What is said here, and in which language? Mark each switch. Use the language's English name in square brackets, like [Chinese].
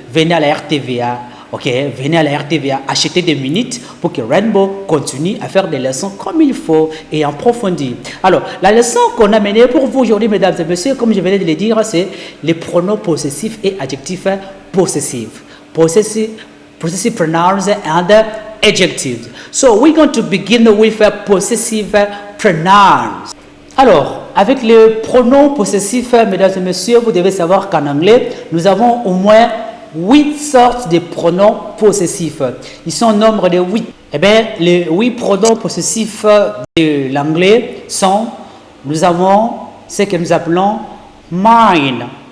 [French] Venez à la RTVA. Ok, venez à la RTVA, achetez des minutes pour que Rainbow continue à faire des leçons comme il faut et en profondeur. Alors, la leçon qu'on a menée pour vous aujourd'hui, mesdames et messieurs, comme je venais de le dire, c'est les pronoms possessifs et adjectifs possessifs. [English] Possessive pronouns and adjectives. So, we're going to begin with possessive pronouns. [French] Alors, avec les pronoms possessifs, mesdames et messieurs, vous devez savoir qu'en anglais, nous avons au moins 8 sortes de pronoms possessifs. Ils sont au nombre de 8. Eh bien, les 8 pronoms possessifs de l'anglais sont, nous avons ce que nous appelons mine,